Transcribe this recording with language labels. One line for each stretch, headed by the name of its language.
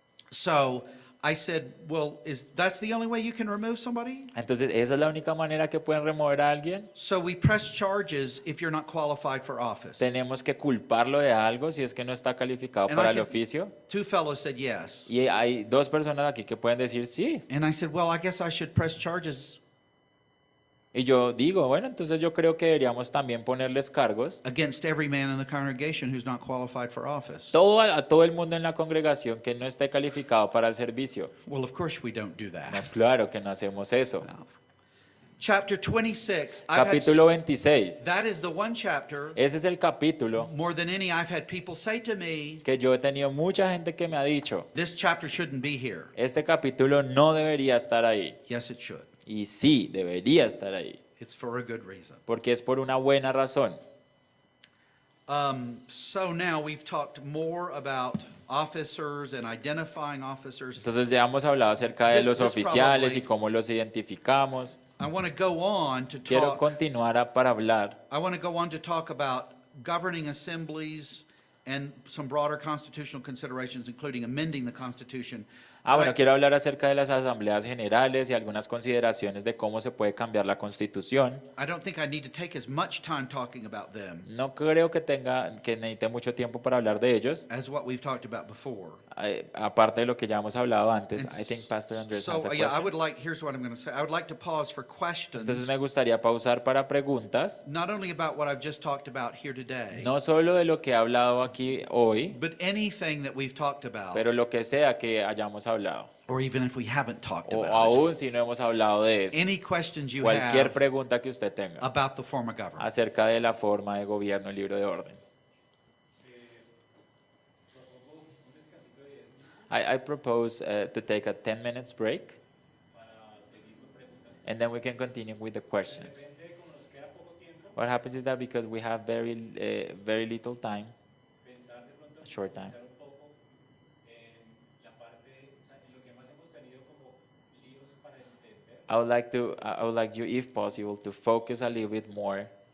English: So I said, well, that's the only way you can remove somebody?
Spanish: Entonces, esa es la única manera que pueden remover a alguien.
English: So we press charges if you're not qualified for office.
Spanish: Tenemos que culparlo de algo si es que no está calificado
English: And
Spanish: para
English: I
Spanish: el
English: could-
Spanish: oficio.
English: Two fellows said yes.
Spanish: Y hay dos personas aquí que pueden decir sí.
English: And I said, well, I guess I should press charges
Spanish: Y yo digo, bueno, entonces yo creo que deberíamos también ponerles cargos
English: against every man in the congregation who's not qualified for office.
Spanish: a todo el mundo en la congregación que no esté calificado para el servicio.
English: Well, of course we don't do
Spanish: No,
English: that.
Spanish: claro que no hacemos eso.
English: No. Chapter 26. I've had-
Spanish: Capítulo 26.
English: that is the one chapter,
Spanish: Ese es el capítulo
English: more than any, I've had people say to me,
Spanish: que yo he tenido mucha gente que me ha dicho,
English: this chapter shouldn't be here.
Spanish: este capítulo no debería estar ahí.
English: Yes, it should.
Spanish: Y sí, debería estar ahí.
English: It's for a good reason.
Spanish: Porque es por una buena razón.
English: So now we've talked more about officers and identifying officers.
Spanish: Entonces ya hemos hablado acerca de
English: This-
Spanish: los
English: this
Spanish: oficiales y
English: probably-
Spanish: cómo los identificamos.
English: I want to go on to
Spanish: Quiero
English: talk.
Spanish: continuar para hablar
English: I want to go on to talk about governing assemblies and some broader constitutional considerations, including amending the Constitution.
Spanish: Bueno, quiero hablar acerca de las asambleas generales y algunas consideraciones de cómo se puede cambiar la Constitución.
English: I don't think I need to take as much time talking about them
Spanish: No creo que necesite mucho tiempo para hablar de ellos,
English: as what we've talked about before.
Spanish: aparte de lo que ya hemos hablado antes.
English: And I think Pastor Andrés so, has a yeah, I question. would like, here's what I'm going to say. I would like to pause for questions,
Spanish: Entonces me gustaría pausar para preguntas,
English: not only about what I've just talked about here today,
Spanish: no solo de lo que he hablado aquí hoy,
English: but anything that we've talked about,
Spanish: pero lo que sea que hayamos hablado,
English: or even if we haven't talked
Spanish: o
English: about
Spanish: aún si no hemos hablado de
English: it.
Spanish: eso.
English: Any questions you
Spanish: Cualquier
English: have
Spanish: pregunta que usted tenga
English: about the form of government.
Spanish: acerca de la forma de gobierno, el libro de orden.
English: I propose to take a 10 minutes break and then we can continue with the questions. What happens is that because we have very little time, short time, I would like you, if possible, to focus a little bit more